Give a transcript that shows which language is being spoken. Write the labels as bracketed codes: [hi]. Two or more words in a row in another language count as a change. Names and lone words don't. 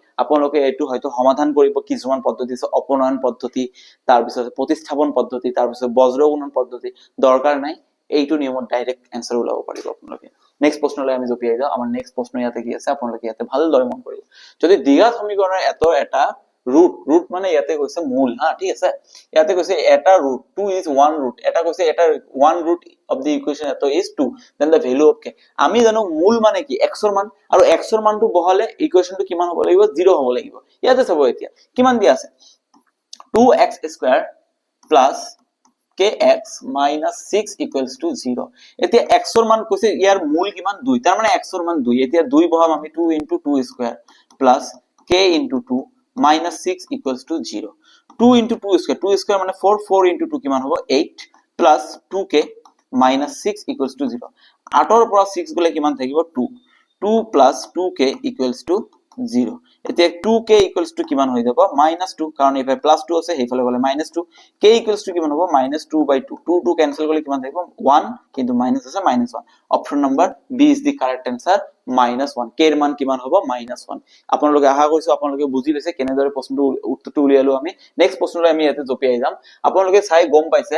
[as] আপোনালোকে এইটো হয়তো সমাধান কৰিব, কিছুমান পদ্ধতি আছে, অপনয়ন পদ্ধতি, তাৰ পিছত প্ৰতিস্থাপন পদ্ধতি, তাৰ পিছত বজ্ৰগুণন পদ্ধতি, দৰকাৰ নাই, এইটো নিয়মত [en] direct answer [as] ওলাব পাৰিব আপোনালোকে। নেক্সট প্ৰশ্নলৈ আমি জপিয়াই যাওঁ। আমাৰ নেক্সট প্ৰশ্ন ইয়াতে কি আছে, আপোনালোকে ইয়াতে ভালদৰে মন কৰিব। যদি দ্বিঘাত সমীকৰণৰ এটা root মানে ইয়াতে কৈছে মূল, হা, ঠিক আছে, ইয়াতে কৈছে এটা [en] root 2 is 1 root, [as] এটা কৈছে এটা [en] 1 root of the equation এটা is 2, then the value of k। [as] আমি জানো মূল মানে কি? x ৰ মান, আৰু x ৰ মানটো বহালে ইকুৱেশনটো কিমান হ'ব লাগিব? 0 হ'ব লাগিব। ইয়াতে চাব এতিয়া কিমান দিয়া আছে? [en] 2x² plus kx minus 6 equals to 0। [as] এতিয়া x ৰ মান কৈছে, ইয়াৰ মূল কিমান? 2, তাৰ মানে x ৰ মান 2। এতিয়া 2 বহাম আমি, 2 × 2² [en] plus k × 2 minus 6 equals to 0। [as] 2 × 2² মানে 4, 4 × 2 কিমান হ'ব? [en] 8 plus 2k minus 6 equals to 0। [as] 8 ৰ পৰা 6 গলে কিমান থাকিব? 2, [en] 2 plus 2k equals to 0। [as] এতিয়া 2k [en] equals to [as] কিমান হৈ যাব -2 কাৰণ এইফালে +2 আছে সেইফালে গলে -2 k [en] equals to [as] কিমান হ'ব -2/2 2 কেনসেল কৰিলে কিমান থাকিব 1 কিন্তু মাইনাস আছে -1 [en] option number B is the correct answer [as] -1 k এর মান কিমান হ'ব -1 আপোনালোকে আশা কৰিছো আপোনালোকে বুজি লৈছে কেনেদৰে প্ৰশ্নটো উত্তৰটো উলিয়ালো আমি নেক্সট প্ৰশ্নলৈ আমি ইয়াতে জপিয়াই যাম আপোনালোকে চাই গম পাইছে